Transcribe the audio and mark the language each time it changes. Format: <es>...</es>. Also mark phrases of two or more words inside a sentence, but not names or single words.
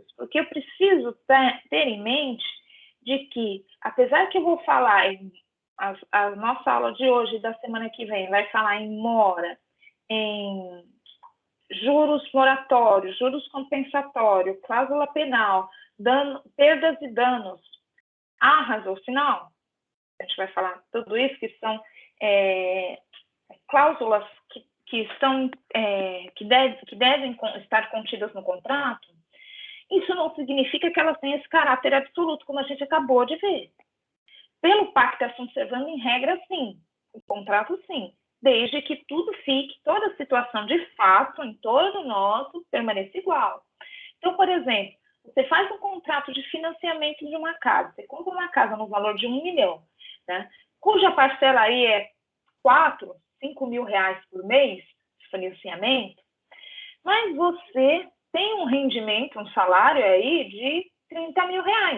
<pt>Porque eu preciso ter em mente de que, apesar que eu vou falar, a nossa aula de hoje e da semana que vem vai falar em mora, em juros moratórios, juros compensatórios, cláusula penal, perdas e danos, arras ou sinal, a gente vai falar tudo isso, que são cláusulas que devem estar contidas no contrato. Isso não significa que elas têm esse caráter absoluto, como a gente acabou de ver. Pelo</pt> <la>pacta sunt servanda,</la> <pt>em regra, sim. O contrato, sim. Desde que tudo fique, toda a situação de fato, em torno nosso, permaneça igual. Então, por exemplo, você faz um contrato de financiamento de uma casa. Você compra uma casa no valor de 1 milhão, né? Cuja parcela aí é 4, 5 mil reais por mês de financiamento, mas você tem um rendimento, um salário aí de 30 mil reais.</pt>